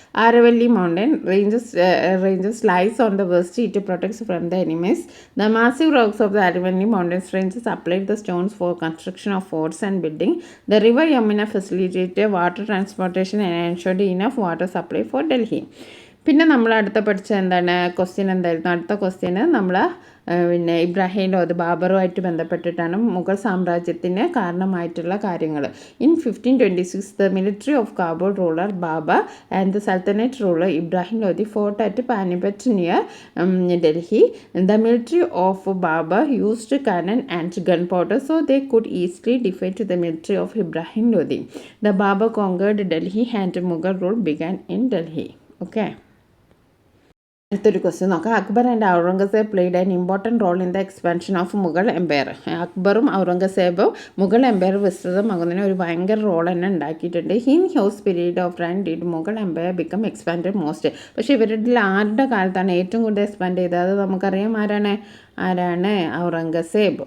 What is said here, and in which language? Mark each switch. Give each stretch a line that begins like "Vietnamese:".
English: Aravalli mountain ranges lies on the west. It protects from the enemies. The massive rocks of the Aravalli mountains ranges supplied the stones for construction of forts and building. The river Yamuna facilitated water transportation and ensured enough water supply for Delhi.
Malayalam: പിന്നെ നമ്മൾ അടുത്ത പഠിച്ച എന്താണ്? Question എന്തായിരുന്നു? അടുത്ത question നമ്മൾ പിന്നെ ഇബ്രാഹിം ലോധി, ബാബറുമായിട്ട് ബന്ധപ്പെട്ടിട്ടാണ് മുഗൾ സാമ്രാജ്യത്തിന് കാരണമായിട്ടുള്ള കാര്യങ്ങൾ.
English: In 1526 the military of Kabul ruler Babur and the sultanate ruler Ibrahim Lodi fought at Panipat near Delhi. The military of Babur used cannon and gunpowder so they could easily defeat the military of Ibrahim Lodi. The Babur conquered Delhi and Mughal rule began in Delhi.
Malayalam: Okay. അടുത്തൊരു question നോക്കാം.
English: Akbar and Aurangzeb played an important role in the expansion of Mughal empire.
Malayalam: അക്ബറും ഔറംഗസേബും Mughal Empire വിസ്തൃതമാകുന്നതിന് ഒരു ഭയങ്കര role തന്നെ ഉണ്ടാക്കിയിട്ടുണ്ട്.
English: In whose period of reign did Mughal empire become expand most.
Malayalam: പക്ഷേ ഇവരുടെ ആരുടെ കാലത്താണ് ഏറ്റവും കൂടുതൽ എക്സ്പാൻഡ് ചെയ്തത്? അത് നമുക്കറിയാം. ആരാണ്? ആരാണ്? ഔറംഗസേബ്.